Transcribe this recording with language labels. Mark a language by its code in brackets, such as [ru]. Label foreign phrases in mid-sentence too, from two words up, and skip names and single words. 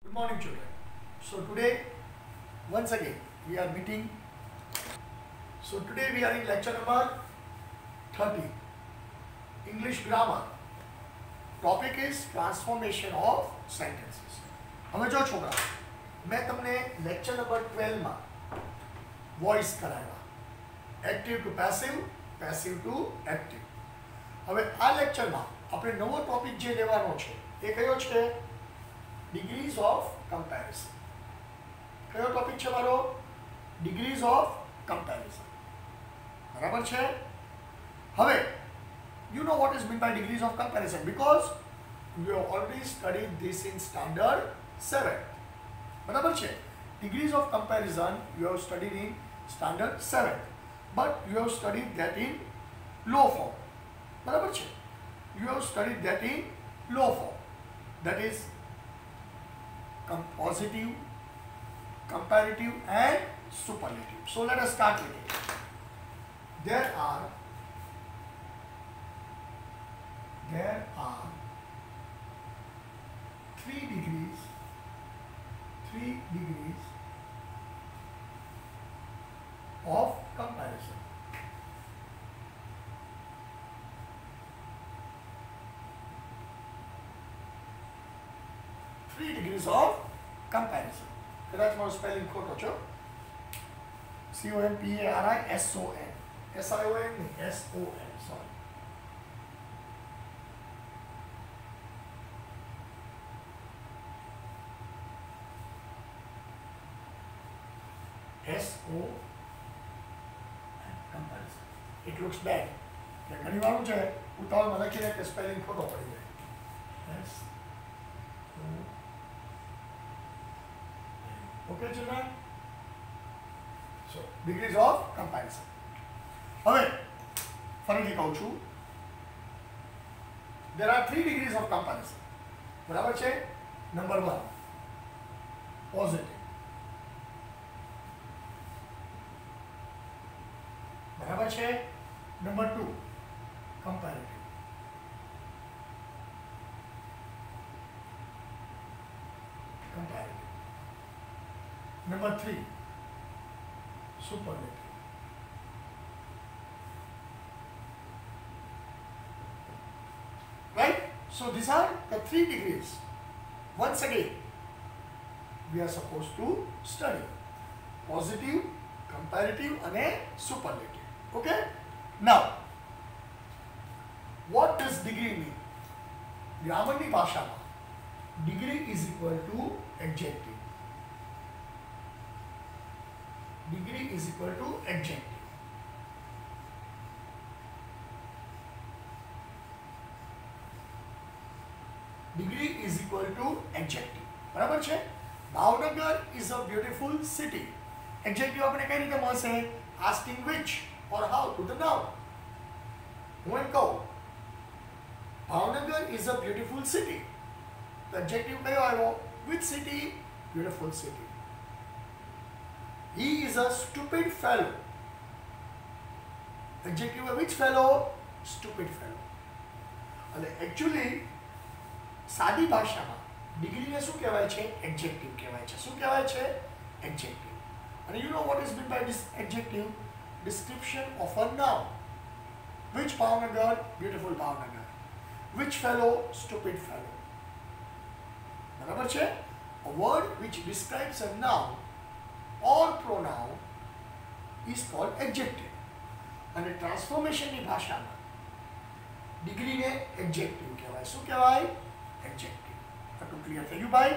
[en] Good morning, children. So today, once again, we are meeting. So today we are in lecture number 30, English grammar. Topic is transformation of sentences. [gu] હવે જો છોકરા, मैं તમને [en] lecture number 12 [gu] માં વોઇસ કરાવ્યા, [en] active to passive, passive to active. [gu] હવે આ લેક્ચરમાં આપણે નવો ટોપિક જે લેવાનો છે એ કયો છે? [en] degrees of comparison. [gu] કયો ટોપિક છે મારો? [en] degrees of comparison. [gu] બરાબર છે? [en] હવે you know what is meant by degrees of comparison because we have already studied this in standard 7. [gu] બરાબર છે? [en] Degrees of comparison you have studied in standard 7, but you have studied that in low form. [gu] બરાબર છે? [en] You have studied that in low form, that is positive, comparative and superlative. So let us start with it. There are three degrees of comparison. Three degrees of comparison. [gu] કદાચ મારું સ્પેલિંગ ખોટો છો. [en] COMPARISON. SION નહીં, SON. Sorry. SON. Comparison. It looks bad. [gu] ઘણી વાર છે ઉતાવળમાં લખી દે કે સ્પેલિંગ ખોટો પડી જાય. [en] Okay, children? So, degrees of comparison. [gu] હવે ફરીથી કહું છું, [en] there are three degrees of comparison. [gu] બરાબર છે? [en] number 1 positive. [gu] બરાબર છે? [en] number 2 comparative. Number 3 superlative. Right? So these are the three degrees. Once again, we are supposed to study positive, comparative and a superlative. Okay? Now, what does degree mean? Grammar [gu] ની ભાષામાં [en] degree is equal to adjective. Degree is equal to adjective. Degree is equal to adjective. [gu] બરાબર છે? [en] ભાવનગર is a beautiful city. [gu] Adjective આપણે કઈ રીતે મળશે? [en] Asking which or how to the noun. [gu] હું એમ કહું [en] ભાવનગર is a beautiful city. The adjective [gu] કયો આવ્યો? [en] Which city? Beautiful city. He is a stupid fellow. Adjective which fellow? Stupid fellow. [gu] અને actually સાદી ભાષામાં ડિગ્રીને શું કહેવાય છે? એડજેક્ટિવ કહેવાય છે. શું કહેવાય છે? એડજેક્ટિવ. [en] અને you know what is meant by this adjective? Description of a noun. Which Bhavnagar? Beautiful Bhavnagar. Which fellow? Stupid fellow. [gu] બરાબર છે? [en] A word which describes a noun or pronoun is called adjective. [gu] અને ટ્રાન્સફોર્મેશનની ભાષામાં ડિગ્રીને એડજેક્ટિવ કહેવાય. શું કહેવાય? એડજેક્ટિવ. આટલું ક્લિયર થઈ ગયું ભાઈ?